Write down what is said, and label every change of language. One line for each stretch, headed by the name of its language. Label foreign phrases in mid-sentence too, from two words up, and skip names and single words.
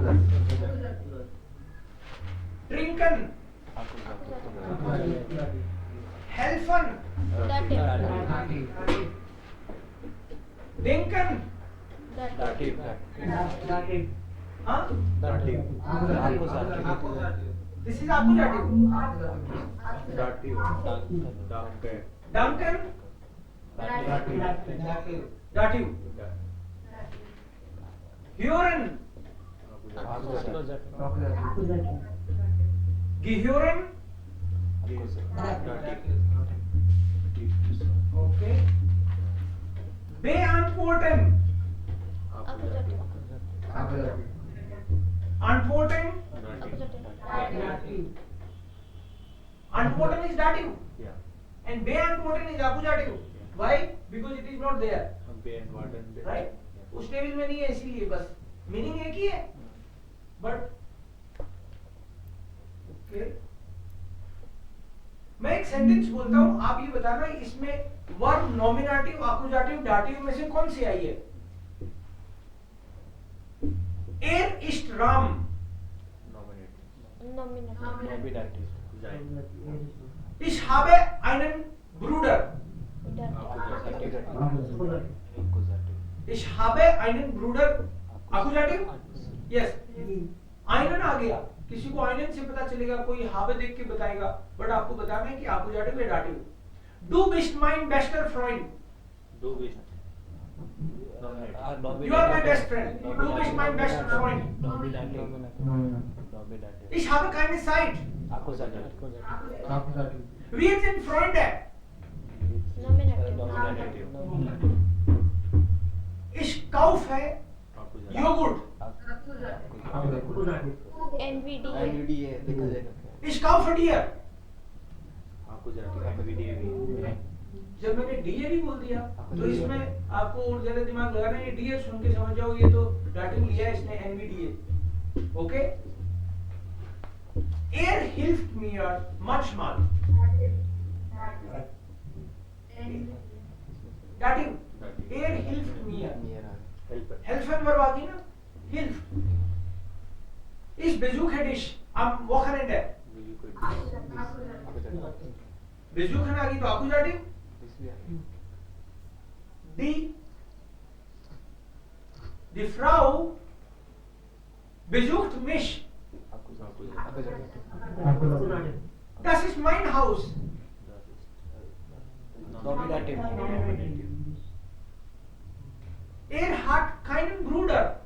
German: trinken, helfen, denken, हाँ,
English: this is accusative.
German: danken, Dativ. Gehören. Gehören.
English: Okay.
German: Beantworten. Antworten.
English: Antworten is dative. Yeah. And beantworten is accusative. Why? Because it is not there. Right?
Hindi: उस टेबल में नहीं है इसीलिए बस मीनिंग एक ही है बट ओके मैं एक सेंटेंस बोलता हूं आप ये बताना इसमें वर्ब नॉमिनेटिव एक्यूजेटिव डाटिव में से कौन सी आई है
German: er ist Ram Ich habe einen Bruder. Ich habe einen Bruder.
English: Accusative? Yes.
Hindi: einen आ गया किसी को einen से पता चलेगा कोई habe देख के बताएगा बट आपको बताना है कि accusative या dative.
German: Du bist mein bester Freund. Du bist.
English: You are my best friend.
German: Du bist mein bester Freund. Ich habe keine Zeit. Wir sind Freunde. Ich kaufe Joghurt. NVDA. Ich kaufe dir. NVDA.
Hindi: जब मैंने डीए बोल दिया तो इसमें आपको और ज्यादा दिमाग लगाना है डीए सुन के समझ जाओ ये तो डाटिव लिया है इसने एनवीडीए ओके
German: Er hilft mir manchmal.
English: Dative.
German: Er hilft mir. Helfen Verb
Hindi: आ गई ना?
German: Hilft. Ich besuche dich am Wochenende.
Hindi: Besuchen आ गई तो Akkusativ.
German: Die Frau besucht mich. Das ist mein Haus. Er hat keinen Bruder.